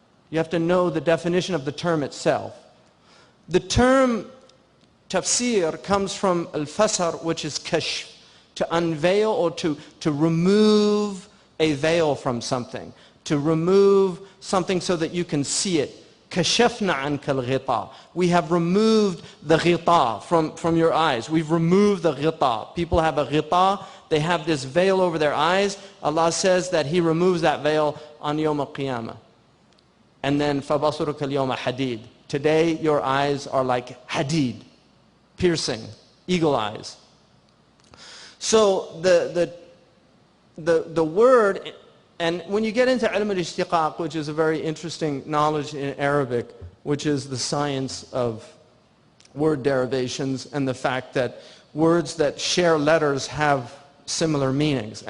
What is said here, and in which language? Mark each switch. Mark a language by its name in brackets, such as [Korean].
[English] You have to know the definition of the term itself. The term tafsir comes from al-fasar, which is kashf, to unveil or to remove a veil from something, to remove something so that you can see it. [Arabic] كشفنا عنك الغطاء. [English] We have removed the ghita from your eyes. We've removed the ghita. People have a ghita, they have this veil over their eyes. Allah says that He removes that veil on Yawm al-Qiyamah. And then [Arabic] فَبَصُرُكَ الْيَوْمَ حَدِيد. [English] Today your eyes are like hadid, piercing, eagle eyes. So the word, and when you get into ilm al-ishtiqaq, which is a very interesting knowledge in Arabic, which is the science of word derivations and the fact that words that share letters have similar meanings.